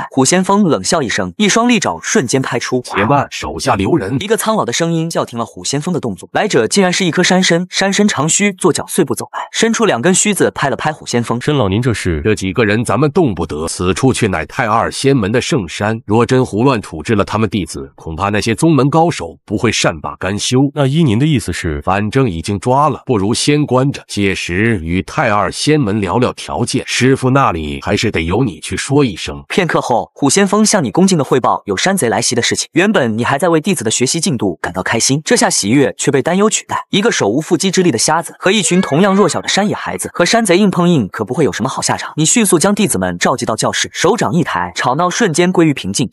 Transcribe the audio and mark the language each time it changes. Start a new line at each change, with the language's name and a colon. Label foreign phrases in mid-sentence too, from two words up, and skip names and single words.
Chinese: 虎先鋒冷笑一聲，一雙利爪瞬間拍出。且慢，手下留人！一個蒼老的聲音叫停了虎先鋒的動作。來者竟然是一顆山參，山參長鬚，做腳碎步走來，伸出2根鬚子拍了拍虎先鋒。申老，您這是？這幾個人咱們動不得，此處卻乃太二仙門的聖山，若真胡亂處置了他們弟子，恐怕那些宗門高手不會善罷甘休。那依您的意思是？反正已經抓了，不如先關着，屆時與太二仙門聊聊條件。師父那裡還是得由你去說一聲。片刻後，虎先鋒向你恭敬地匯報有山賊來襲的事情。原本你還在為弟子的學習進度感到開心，這下喜悅卻被擔憂取代。一個手無縛雞之力的瞎子和一群同樣弱小的山野孩子，和山賊硬碰硬，可不會有什麼好下場。你迅速將弟子們召集到教室，手掌一抬，吵鬧瞬間歸於平靜。